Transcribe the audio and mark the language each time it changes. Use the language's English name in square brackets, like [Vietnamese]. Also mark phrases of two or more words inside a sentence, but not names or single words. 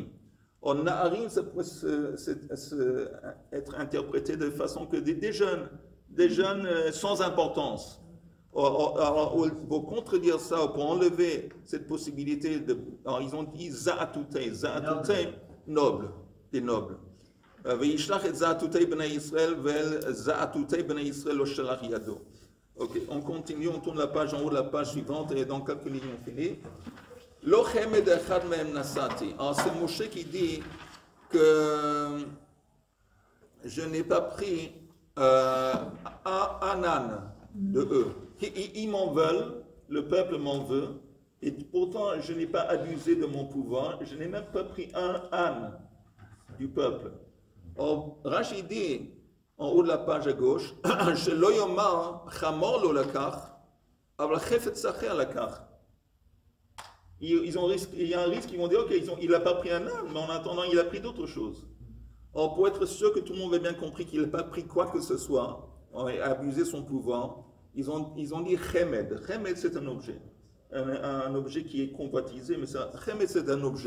[French] Or, Na'arim, ça peut être interprété de façon que des jeunes sans importance. Alors, pour contredire ça, pour enlever cette possibilité, alors ils ont dit Za'atutei, noble, des nobles. [Hebrew] וישלח את זאטוטי בני ישראל, ואל זאטוטי בני ישראל לא שלח ידו. [French] Ok, on continue, on tourne la page en haut de la page suivante et dans quelques lignes on finit. [Hebrew] לא חמד אחד מהם נשאתי. [French] Alors c'est Moshe qui dit que je n'ai pas pris un âne de eux. Ils m'en veulent, le peuple m'en veut, et pourtant je n'ai pas abusé de mon pouvoir, je n'ai même pas pris un âne du peuple. Or, Rashi dit, en haut de la page à gauche, [Hebrew] שלא יאמר חמור לא לקח, אבל חפץ אחר לקח. [French] Il y a un risque, ils vont dire, ok, il n'a pas pris un âne, mais en attendant, il a pris d'autres choses. Or, pour être sûr que tout le monde ait bien compris qu'il n'a pas pris quoi que ce soit, et abusé son pouvoir, ils ont dit chemed. Chemed, c'est un objet. Un objet qui est convoitisé, mais chemed, c'est un objet.